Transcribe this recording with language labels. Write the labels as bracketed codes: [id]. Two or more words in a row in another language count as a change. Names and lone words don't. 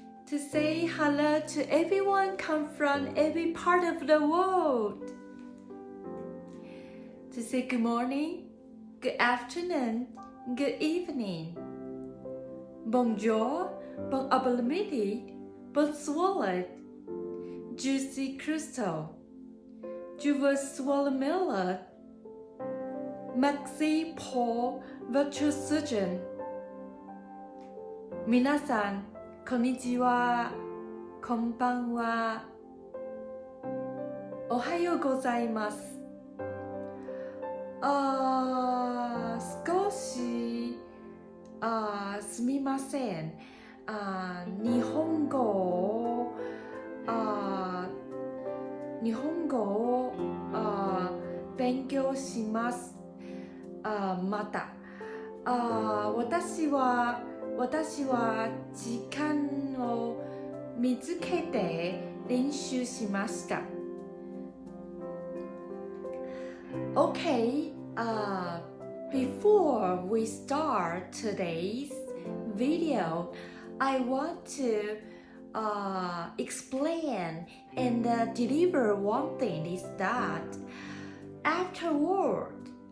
[en] to say hello to everyone come from every part of the world. To say good morning, good afternoon, good evening. [fr] Bonjour, bon après-midi, bonsoir. Je suis Crystal. Je vous souhaite Merci pour votre soutien. [ja] 皆さん、こんにちは。こんばんは。おはようございます。少しすみません。日本語を勉強します。また私は時間を見つけて練習しました [en] 。Okay, before we start today's video, I want to explain and deliver one thing is that afterward,